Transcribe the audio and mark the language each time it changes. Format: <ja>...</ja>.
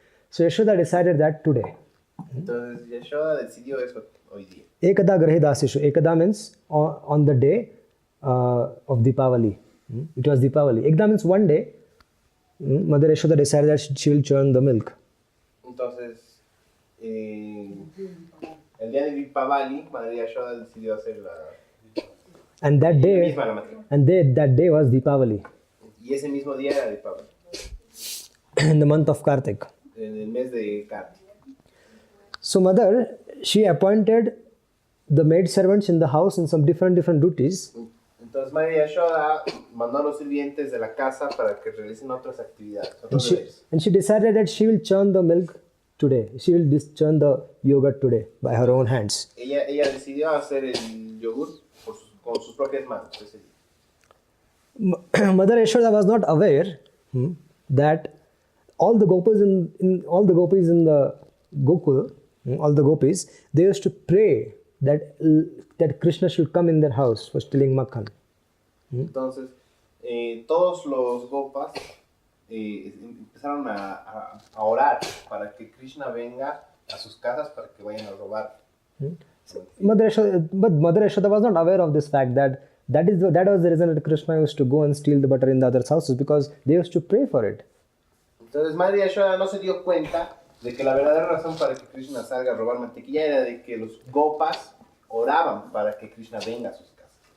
<en>So Yashoda decided that today.</en> <es>Entonces Yashoda decidió eso hoy día.</es> <sa>Ekada Grahe Dasishu.</sa> <en>Ekada means on the day of Deepavali. It was Deepavali. Ekada means one day. Mother Yashoda decided that she will churn the milk.</en> <es>Entonces, el día de Deepavali, Madre Yashoda decidió hacer</es> <en>And that day,</en> <es>misma la matriz.</es> <en>that day was Deepavali.</en> <es>Y ese mismo día era Deepavali,</es> <en>In the month of Kartik.</en> <es>en el mes de Kartik.</es> <en>So mother, she appointed the maid servants in the house in some different duties.</en> <es>Entonces Madre Yashoda mandó a los sirvientes de la casa para que realicen otras actividades, otros deberes.</es> <en>And she decided that she will churn the milk today. She will churn the yogurt today by her own hands.</en> <es>Ella decidió hacer el yogur con sus propias manos ese día.</es> <en>Mother Yashoda was not aware that all the gopis in the Gokul, all the gopis, they used to pray that Krishna should come in their house for stealing makhan.</en> <es>Entonces, todos los gopas empezaron a orar para que Krishna venga a sus casas para que vayan a robar.</es> <en>Mother Yashoda was not aware of this fact that was the reason that Krishna used to go and steal the butter in the others' houses, because they used to pray for it.</en> <es>Entonces Madre Yashoda no se dio cuenta de que la verdadera razón para que Krishna salga a robar mantequilla era de que los gopas oraban para que Krishna venga a sus casas.</es>